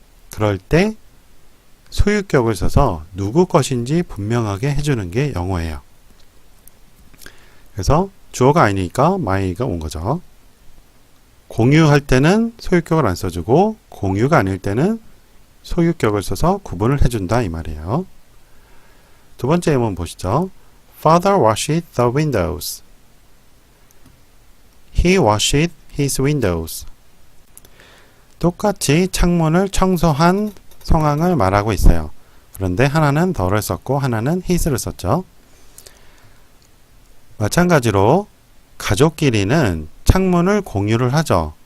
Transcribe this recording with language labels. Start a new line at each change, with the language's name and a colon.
Korean: 그럴 때 소유격을 써서 누구 것인지 분명하게 해주는 게 영어예요. 그래서 주어가 아니니까 my가 온 거죠. 공유할 때는 소유격을 안 써주고 공유가 아닐 때는 소유격을 써서 구분을 해준다 이 말이에요. 두 번째 예문 보시죠.
English: Father washed the windows. He washed his windows.
Korean: 똑같이 창문을 청소한 상황을 말하고 있어요. 그런데 하나는 the를 썼고 하나는 his를 썼죠. 마찬가지로 가족끼리는 창문을 공유를 하죠.